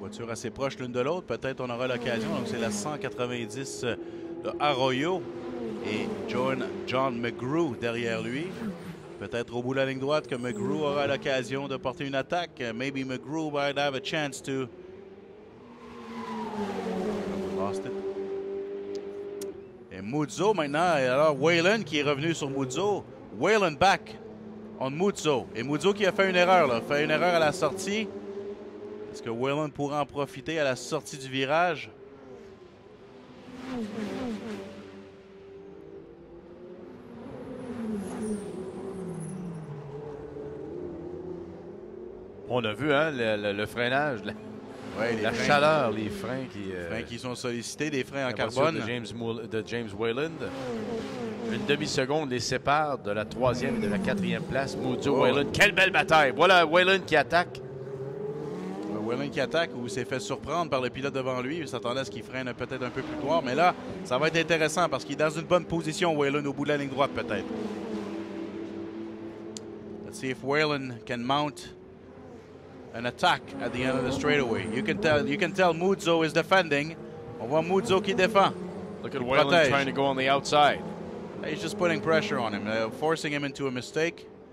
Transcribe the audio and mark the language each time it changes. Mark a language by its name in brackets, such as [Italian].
[French] Assez proches l'une de l'autre. Peut-être on aura l'occasion. Donc, c'est la 190 de Arroyo et John McGrew derrière lui. Peut-être au bout de la ligne droite que McGrew aura l'occasion de porter une attaque. [English] Maybe McGrew might have a chance to. Lost it. [French] Et Muzo maintenant. Et alors, Whalen qui est revenu sur Muzo. [English] Whalen back on Muzo. [French] Et Muzo qui a fait une erreur. Là. Fait une erreur à la sortie. Est-ce que Whalen pourra en profiter à la sortie du virage? On a vu hein, le freinage, la chaleur, les freins qui sont sollicités, des freins en carbone. De James Whalen. Une demi-seconde les sépare de la 3e et de la 4e place. Muzo, Whalen. Quelle belle bataille! Voilà Whalen qui attaque. Whalen qui attaque ou s'est fait surprendre par le pilote devant lui. Il s'attendait à ce qu'il freine peut-être un peu plus tard. Mais là, ça va être intéressant parce qu'il est dans une bonne position, Whalen, au bout de la ligne droite peut-être. [English] Let's see if Whalen can mount an attack at the end of the straightaway. You can tell Muzo is defending. [French] On voit Muzo qui défend. [English] Look at Whalen trying to go on the outside. He's just putting pressure on him, forcing him into a mistake.